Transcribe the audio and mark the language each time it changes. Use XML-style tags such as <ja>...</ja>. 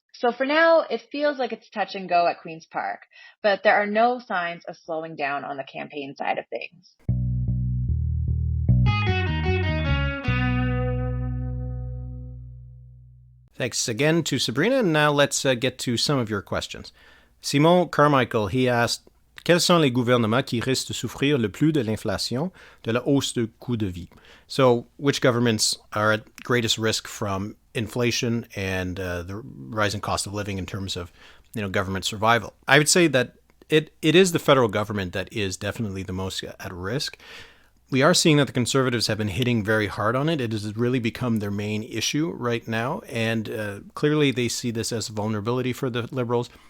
<en>So for now, it feels like it's touch and go at Queen's Park, but there are no signs of slowing down on the campaign side of things. Thanks again to Sabrina, and now let's get to some of your questions.</en> <fr>Simon Carmichael,</fr> <en>he asked,</en> <fr>quels sont les gouvernements qui risquent de souffrir le plus de l'inflation, de la hausse de coût de vie?</fr> <en>So, which governments are at greatest risk from inflation and the rising cost of living in terms of, government survival? I would say that it is the federal government that is definitely the most at risk. We are seeing that the Conservatives have been hitting very hard on it. It has really become their main issue right now, and clearly they see this as a vulnerability for the Liberals.</en>